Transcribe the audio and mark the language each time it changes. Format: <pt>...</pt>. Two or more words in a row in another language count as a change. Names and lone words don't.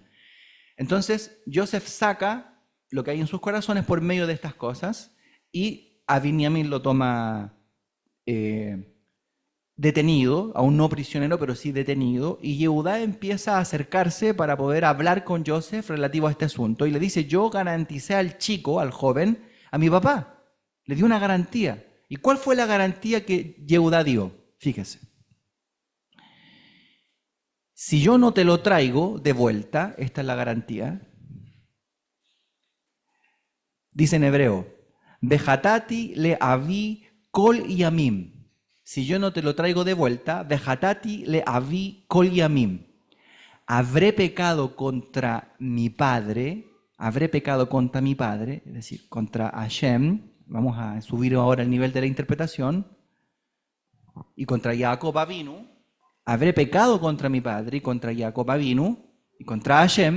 <es>Entonces, Joseph saca lo que hay en sus corazones por medio de estas cosas y a Binyamin lo toma detenido, aún no prisionero, pero sí detenido, y Yehudá empieza a acercarse para poder hablar con Joseph relativo a este asunto, y le dice, yo garanticé al chico, al joven, a mi papá, le dio una garantía. ¿Y cuál fue la garantía que Yehudá dio? Fíjese. Si yo no te lo traigo de vuelta, esta es la garantía, dice en hebreo,</es> <he>וחטאתי לאבי כל ימים.</he> <es>Si yo no te lo traigo de vuelta,</es> <he>וחטאתי לאבי כל ימים.</he> <es>Habré pecado contra mi padre, es decir, contra Hashem. Vamos a subir ahora el nivel de la interpretación. Y contra Jacob Avinu. Habré pecado contra mi padre y contra Jacob Avinu y contra Hashem.</es>